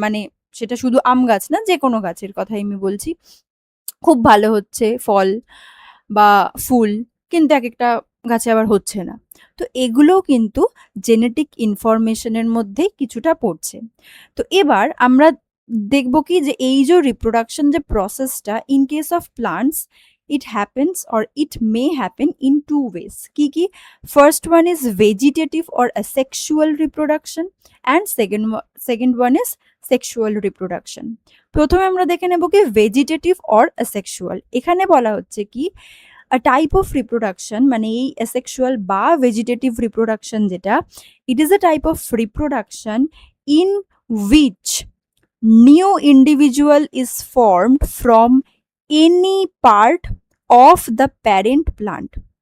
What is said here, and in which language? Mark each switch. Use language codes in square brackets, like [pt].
[bn] মানে সেটা শুধু আম গাছ না, যে কোনো গাছের কথাই আমি বলছি, খুব ভালো হচ্ছে ফল বা ফুল, কিন্তু এক একটা গাছে আবার হচ্ছে না। তো এগুলোও কিন্তু জেনেটিক ইনফরমেশনের মধ্যেই কিছুটা পড়ছে। তো এবার আমরা দেখব কি, যে এই যে রিপ্রোডাকশন যে প্রসেসটা, [en] In case of plants, it happens or it may happen in two ways. [bn] কি? [en] First one is vegetative or asexual reproduction, and second one is sexual reproduction. [bn] প্রথমে আমরা দেখে নেব কি ভেজিটেটিভ অর অ্যাসেক্সুয়াল। এখানে বলা হচ্ছে কি, [en] a type of reproduction [bn] মানে এই অ্যাসেক্সুয়াল বা ভেজিটেটিভ রিপ্রোডাকশন যেটা, [en] It is a type of reproduction in which new individual is formed from any part of the parent plant.